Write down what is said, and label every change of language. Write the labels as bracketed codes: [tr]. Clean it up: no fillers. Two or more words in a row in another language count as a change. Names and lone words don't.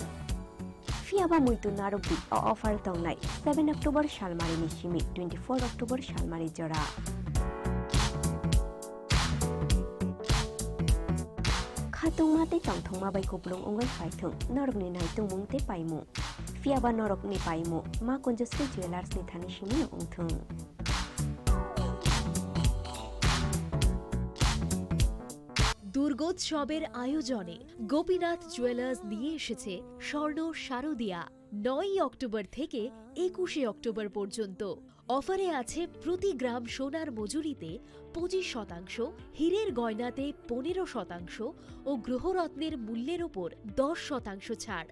[trp] Fiaba muitu narubi offer tongnai 7 October shalmari ni shimi 24 October shalmari jora. Khatung mate tongthong ma bai kuplung ongoi phaithung norok ni nai tungmung te paimu. Fiaba norok ni paimu Makunjasri Jewelers ni thani shimi ongthung. [bn] দুর্গোৎসবের আয়োজনে গোপীনাথ জুয়েলার্স নিয়ে এসেছে স্বর্ণ শারদিয়া 9 অক্টোবর থেকে 21 অক্টোবর পর্যন্ত। অফারে আছে প্রতি গ্রাম সোনার মজুরিতে 25%, হীরের গয়নাতে 15% ও গ্রহরত্নের মূল্যের ওপর 10% ছাড়।